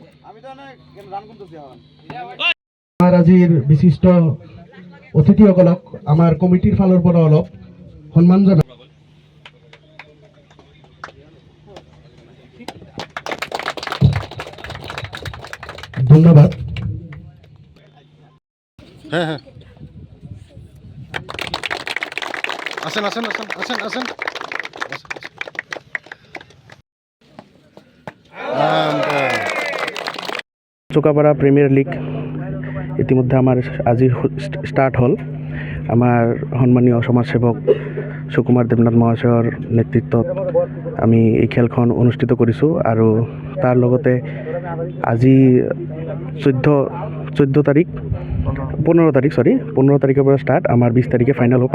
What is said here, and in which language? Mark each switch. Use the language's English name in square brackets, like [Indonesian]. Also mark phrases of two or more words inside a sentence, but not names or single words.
[Assamese] আমার আজিৰ বিশিষ্ট অতিথিসকলক আমাৰ কমিটিৰ ফালৰ পৰা অলপ সন্মান জনাই ধন্যবাদ। [Bangla] হ্যাঁ হ্যাঁ আসেন আসেন আসেন আসেন আসেন [Assamese] চুকাপাড়া প্রিমিয়ার লিগ ইতিমধ্যে আমার আজি স্টার্ট হল। আমার সন্মানীয় সমাজসেৱক সুকুমাৰ দেৱনাথ মহাশয়ৰ নেতৃত্বত আমি এই খেলখন অনুষ্ঠিত কৰিছোঁ আৰু তাৰ লগতে আজি 15 তাৰিখৰ পৰা ষ্টাৰ্ট, আমাৰ 20 তাৰিখে ফাইনেল হ'ব।